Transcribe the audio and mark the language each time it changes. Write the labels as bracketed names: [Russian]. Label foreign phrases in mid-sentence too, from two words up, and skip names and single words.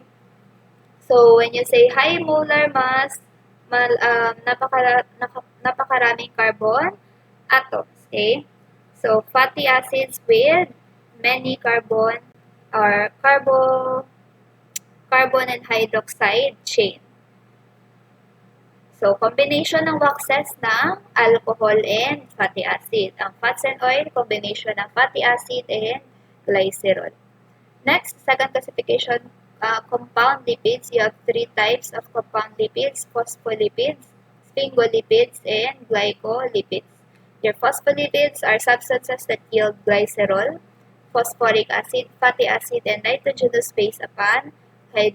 [English] So, when you say high molar mass, napakaraming carbon atoms. Okay? So, fatty acids with many carbon or carbon and hydroxide chain. So, combination ng waxes ng alcohol and fatty acid. Ang fats and oil, combination ng fatty acid and glycerol. Next, second classification, compound lipids. You have three types of compound lipids: phospholipids, sphingolipids, and glycolipids. Your phospholipids are substances that yield glycerol, phosphoric acid, fatty acid, and nitrogenous base upon hydrolysis.